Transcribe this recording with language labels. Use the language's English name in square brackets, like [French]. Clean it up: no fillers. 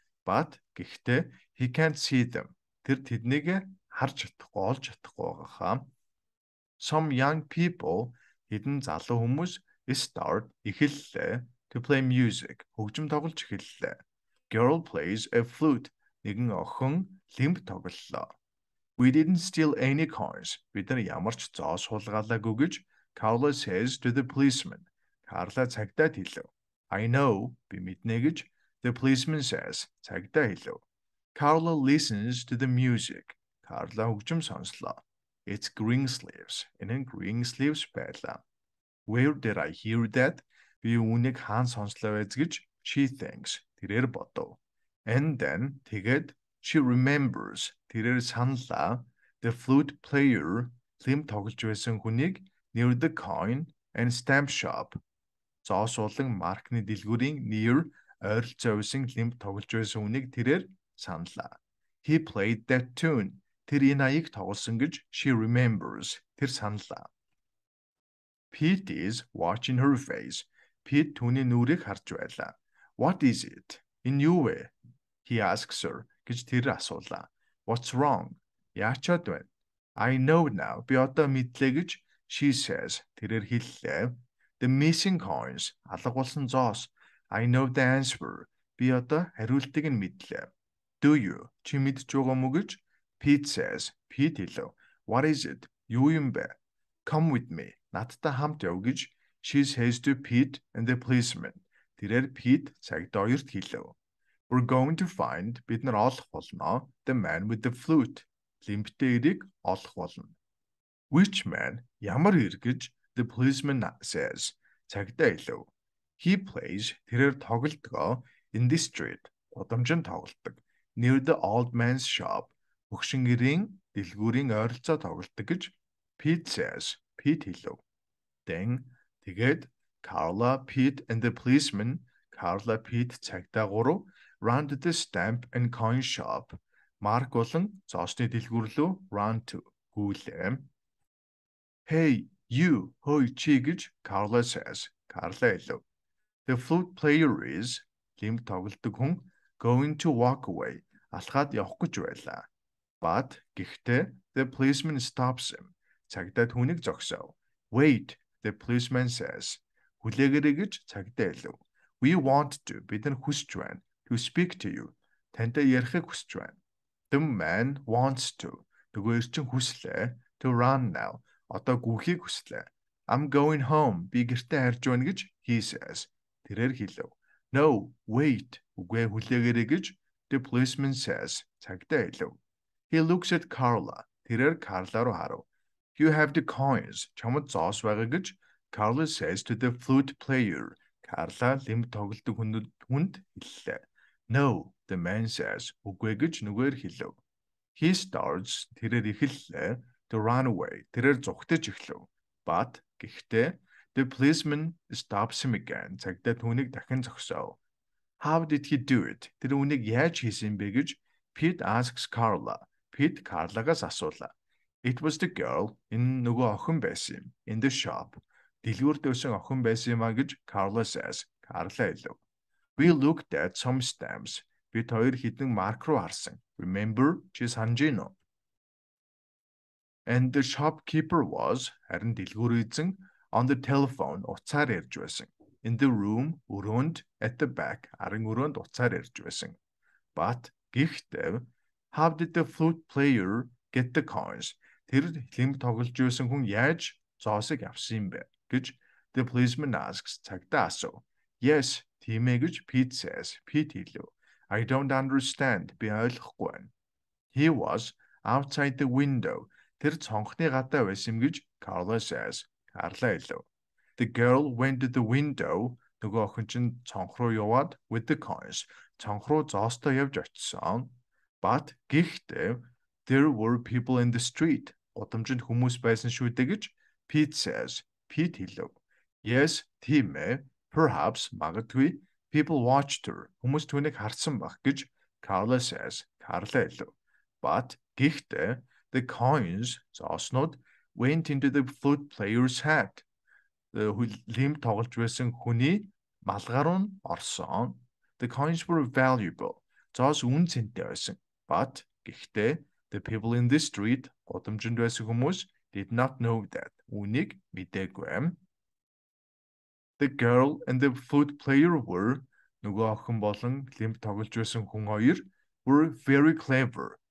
[English] But [Mongolian] гэхдээ [English] he can't see them. [Mongolian] Тэр тэднийг харж чадахгүй, олж чадахгүй байгаа. [English] Some young people [Mongolian] хэдэн залуу хүмүүс [English] start [Mongolian] эхэллээ [English] to play music. [Mongolian] Хөгжим тоглож эхэллээ. [English] Girl plays a flute. [Mongolian] Нэгэн охин лимб тоглолоо. [English] We didn't steal any coins. [Mongolian] Бид нар ямар ч зоос хулгайлаагүй гэж Carla [English] says to the policeman. [Mongolian] Carla цагдаад хэлв. [English] I know. [Mongolian] Би мэднэ гэж [English] the policeman says. [Mongolian] Цагдаа хэлв. [English] Carla listens to the music. [Mongolian] Carla хөгжим сонслоо. [English] It's Greensleeves. [Mongolian] Энэ нь Greensleeves байлаа. [English] Where did I hear that? [Mongolian] Би үүнийг хаан сонслоо байж гэж [English] she thinks. [Mongolian] Тэрээр бодов. [English] And then [Mongolian] тэгээд [English] she remembers. [Mongolian] Тэрээр саналаа. [English] The flute player [Mongolian] лимб тоглож байсан хүнийг [English] near the coin and stamp shop. [Mongolian] Зоос болон маркны дэлгүүрийн near ойролцоо байсан лимб тоглож байсан хүнийг тэрээр саналаа. [English] He played that tune. [Mongolian] Тэр энэ аяыг тоглосон гэж [English] she remembers. [Mongolian] Тэр саналаа. [English] Pete is watching her face. [Mongolian] Pete түүний нүрийг харж байлаа. [English] What is it? [Mongolian] Энэ юу вэ? [English] He asks her. [Mongolian] Гэж тэр асуулаа. [English] What's wrong? [Mongolian] Яачаад байна? [English] I know now. [Mongolian] Би одоо мэдлээ гэж [English] she says. [Mongolian] Тэрээр хэллээ. [English] The missing coins. [Mongolian] Алга болсон зоос. [English] I know the answer. [Mongolian] Би одоо хариултыг нь мэдлээ. [English] Do you? [Mongolian] Чи мэдж байгаа мó гэж Pete says. [English] Pete хэлв. What is it? [Mongolian] Юу юм бэ? [English] Come with me. [Mongolian] Надтай хамт яв гэж [English] she says to Pete and the policeman. [Mongolian] Тэрээр Pete цагдаа хоёрт хэлв. [English] We're going to find [Mongolian] бид нар олох болно [English] the man with the flute. [Mongolian] Лимбтэй эрийг олох болно. [English] Which man? [Mongolian] Ямар эр гэж [English] the policeman says. [Mongolian] Цагдаа хэлв. [English] He plays [Mongolian] тэрээр тоглодгоо [English] in this street. [Mongolian] Гудамжинд тоглодог. [English] Near the old man's shop. [Mongolian] Хөгшин эрийн дэлгүүрийн ойролцоо тоглодог гэж Pete says. Pete хэлв. [English] Then [Mongolian] тэгээд [English] Carla, Pete and the policeman [Mongolian] Carla, Pete цагдаа гурав [English] ran to the stamp and coin shop. [Mongolian] Марк болон цоосны дэлгүүр рүү [English] run to [Mongolian] гүйлээ. [English] Hey, you, [Mongolian] хөөе чи гэж Carla says. Carla хэлв. [English] The flute player is [Mongolian] лимб тоглодог хүн [English] going to walk away. [Mongolian] Алхаад явах гэж байлаа. [English] But [Mongolian] гэхдээ [English] the policeman stops him. [Mongolian] Цагдаа түүнийг зогсов. [English] Wait, the policeman says. [Mongolian] Хүлээгээрэй гэж цагдаа хэлв. [English] We want to [Mongolian] бид нар хүсэж байна. [English] To speak to you. [Mongolian] Тантай ярихыг хүсэж байна. [English] The man wants to. [Mongolian] Нөгөө эрчин хүслээ. [English] To run now. [Mongolian] Одоо гүйхийг хүслээ. [English] I'm going home. [Mongolian] Би гэртээ харж байна гэж [English] he says. [Mongolian] Тэрээр хэлв. [English] No, wait. [Mongolian] Үгүй хүлээгээрэй гэж [English] the policeman says. [Mongolian] Цагдаа хэлв. [English] He looks at Carla. [Mongolian] Тэрээр Carla руу харав. [English] You have the coins. [Mongolian] Чамд зоос байгаа гэж Carla [English] says to the flute player. [Mongolian] Carla лимб тоглодог хүнд хэллээ. [English] No, the man says. [Mongolian] Үгүй гэж нүгээр хэлв. [English] He starts. [Mongolian] Тэрээр эхэллээ. [English] To run away. [Mongolian] Тэрээр зүгтэж эхлэв. [English] But [Mongolian] гэхдээ [English] the policeman stops him again. [Mongolian] Цагдаа түүнийг дахин зогсов. [English] How did he do it? [Mongolian] Тэр үүнийг яаж хийсэн бэ гэж Pete asks Carla. Pete Carla-гаас асуулаа. [English] It was the girl in [Mongolian] нөгөө охин байсан юм. [English] In the shop. [Mongolian] Дэлгүүрт өсөн охин байсан юм а гэж Carla says. Carla хэлв. [English] We looked at some stamps. [Mongolian] Бид хоёр хэдэн марк руу харсан. Remember? Чи санаж гин үү? [English] And the shopkeeper was [Mongolian] харин дэлгүүр эзэн [English] on the telephone [Mongolian] уцаар ярьж байсан. [English] In the room [Mongolian] өрөөнд [English] at the back [Mongolian] арын өрөөнд уцаар ярьж байсан. [English] But [Mongolian] гэхдээ [English] how did the flute player get the coins? [Mongolian] Тэр лимб тоглож байсан хүн яаж зоосыг авсан юм бэ гэж [English] the policeman asks. [Mongolian] Цагдаа асуув. Yes, тийм ээ гэж Pete says. Pete хэлв. [English] I don't understand. [Mongolian] Би ойлгохгүй байна. [English] He was outside the window. [Mongolian] Тэр цонхны гадаа байсан юм гэж Carla says. Carla хэлв. [English] The girl went to the window. [Mongolian] Нөгөө охин чинь цонх руу яваад [English] with the coins. [Mongolian] Цонх руу зоостой явж очсон. [English] But [Mongolian] гэхдээ [English] there were people in the street. [Mongolian] Гудамжинд хүмүүс байсан шүү дээ гэж Pete says. Pete хэлв. Yes, тийм ээ. [English] Perhaps [Mongolian] магадгүй [English] people watched her. [Mongolian] Хүмүүс түүнийг харсан баг гэж Carla says. Carla хэлв. [English] But [Mongolian] гэхдээ [English] the coins [Mongolian] зооснууд [English] went into the flute player's hat. [Mongolian] Лимб тоглож байсан хүний малгай руу орсон. [English] The coins were valuable. [Mongolian] Зоос үн цэнтэй байсан. [English] But [Mongolian] гэхдээ [English] the people in the street [Mongolian] гудамжинд байсан хүмүүс [English] did not know that. [Mongolian] Үнийг мэдээгүй. [English] The girl and the flute player were [Mongolian] нөгөө охин болон лимб тоглож байсан хүн хоёр [English] were very clever.